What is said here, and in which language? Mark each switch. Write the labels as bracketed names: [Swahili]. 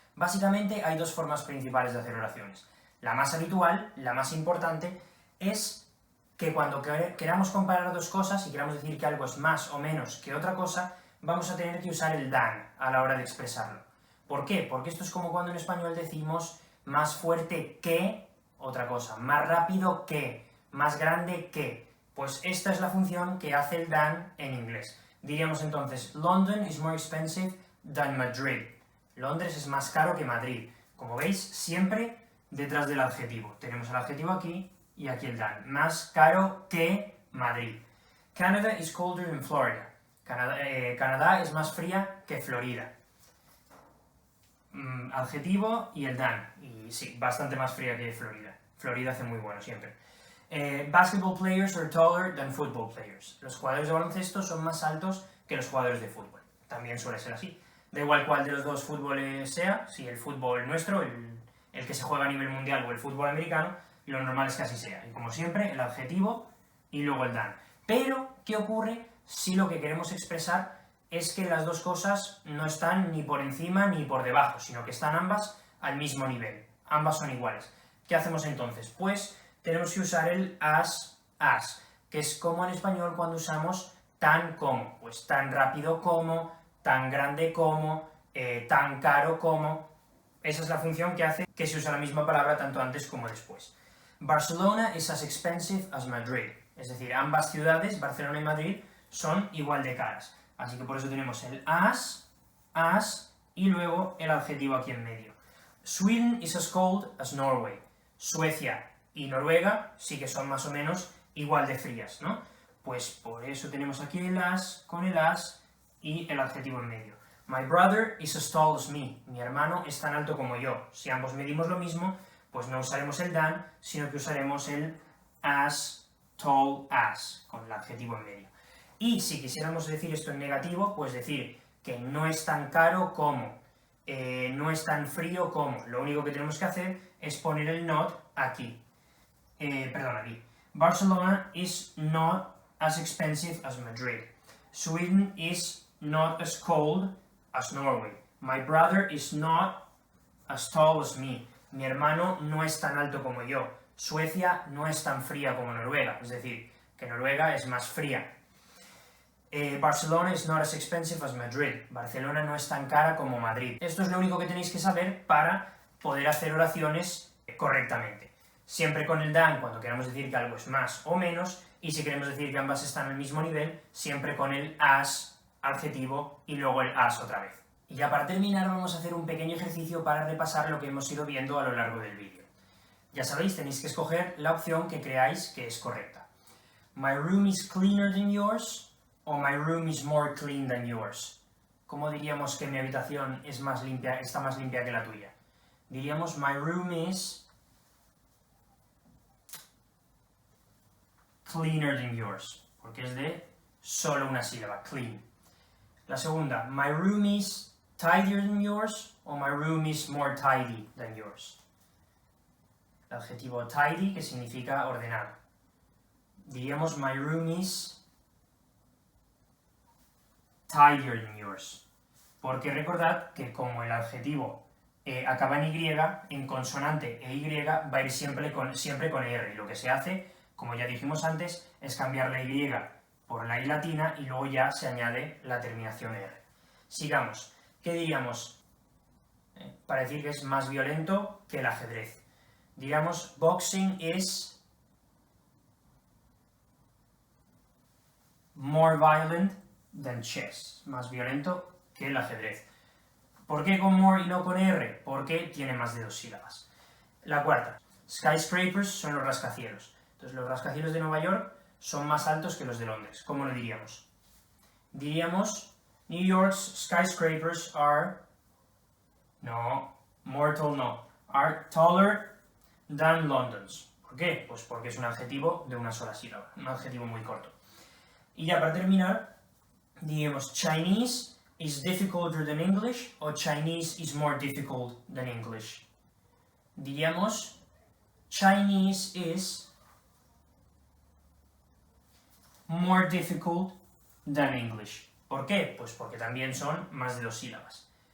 [Spanish] Básicamente hay 2 formas principales de hacer oraciones. La más habitual, la más importante, es que cuando queramos comparar 2 cosas y queramos decir que algo es más o menos que otra cosa, vamos a tener que usar el than a la hora de expresarlo. ¿Por qué? Porque esto es como cuando en español decimos más fuerte que otra cosa, más rápido que, más grande que. Pues esta es la función que hace el than en inglés. Diríamos entonces, [English] London is more expensive than Madrid. [Spanish] Londres es más caro que Madrid. Como veis, siempre detrás del adjetivo. Tenemos el adjetivo aquí y aquí el than. Más caro que Madrid. [English] Canada is colder than Florida. [Spanish] Canadá es más fría que Florida. Adjetivo y el than. Y sí, bastante más fría que Florida. Florida hace muy bueno siempre. [English] Basketball players are taller than football players. [Spanish] Los jugadores de baloncesto son más altos que los jugadores de fútbol. También suele ser así. Da igual cuál de los 2 fútboles sea, si el fútbol nuestro, el que se juega a nivel mundial o el fútbol americano, lo normal es que así sea. Y como siempre, el adjetivo y luego el than. Pero, ¿qué ocurre si lo que queremos expresar es que las dos cosas no están ni por encima ni por debajo, sino que están ambas al mismo nivel, ambas son iguales. ¿Qué hacemos entonces? Pues tenemos que usar el as, que es como en español cuando usamos tan como, pues tan rápido como, tan grande como, tan caro como. Esa es la función que hace que se usa la misma palabra tanto antes como después. [English] Barcelona is as expensive as Madrid. [Spanish] Es decir, ambas ciudades, Barcelona y Madrid, son igual de caras. Así que por eso tenemos el as, y luego el adjetivo aquí en medio. [English] Sweden is as cold as Norway. [Spanish] Suecia y Noruega sí que son más o menos igual de frías, ¿no? Pues por eso tenemos aquí el as con el as y el adjetivo en medio. [English] My brother is as tall as me. [Spanish] Mi hermano es tan alto como yo. Si ambos medimos lo mismo, pues no usaremos el than, sino que usaremos el [English] as tall as, [Spanish] con el adjetivo en medio. Y si quisiéramos decir esto en negativo, pues decir que no es tan caro como, no es tan frío como. Lo único que tenemos que hacer es poner el not aquí. Aquí. [English] Barcelona is not as expensive as Madrid. Sweden is not as cold as Norway. My brother is not as tall as me. [Spanish] Mi hermano no es tan alto como yo. Suecia no es tan fría como Noruega. Es decir, que Noruega es más fría. Barcelona is not as expensive as Madrid. Barcelona no es tan cara como Madrid. Esto es lo único que tenéis que saber para poder hacer oraciones correctamente. Siempre con el than cuando queramos decir que algo es más o menos, y si queremos decir que ambas están al mismo nivel, siempre con el as, adjetivo, y luego el as otra vez. Y ya para terminar vamos a hacer un pequeño ejercicio para repasar lo que hemos ido viendo a lo largo del vídeo. Ya sabéis, tenéis que escoger la opción que creáis que es correcta. [English] My room is cleaner than yours, o my room is more clean than yours. [Spanish] ¿Cómo diríamos que mi habitación es más limpia, está más limpia que la tuya? Diríamos [English] my room is cleaner than yours, [Spanish] porque es de solo una sílaba, clean. La segunda, [English] my room is tidier than yours, o my room is more tidy than yours. [Spanish] El adjetivo tidy, que significa ordenado. Diríamos [English] my room is tidier than yours. [Spanish] Porque recordad que como el adjetivo acaba en Y, en consonante e Y va a ir siempre con R. Y lo que se hace, como ya dijimos antes, es cambiar la Y por la I latina y luego ya se añade la terminación R. Sigamos. ¿Qué diríamos para decir que es más violento que el ajedrez? Diríamos [English] boxing is more violent than chess. [Spanish] Más violento que el ajedrez. ¿Por qué con more y no con R? Porque tiene más de 2 sílabas. La cuarta. Skyscrapers son los rascacielos. Entonces los rascacielos de Nueva York son más altos que los de Londres. ¿Cómo lo diríamos? Diríamos [English] New York's skyscrapers are... [Spanish] No, mortal no. [English] Are taller than London's. [Spanish] ¿Por qué? Pues porque es un adjetivo de una sola sílaba. Un adjetivo muy corto. Y ya para terminar, diríamos [English] Chinese is difficulter than English o Chinese is more difficult than English. [Spanish] Diríamos [English] Chinese is more difficult than English. [Spanish] ¿Por qué? Pues porque también son más de 2 sílabas.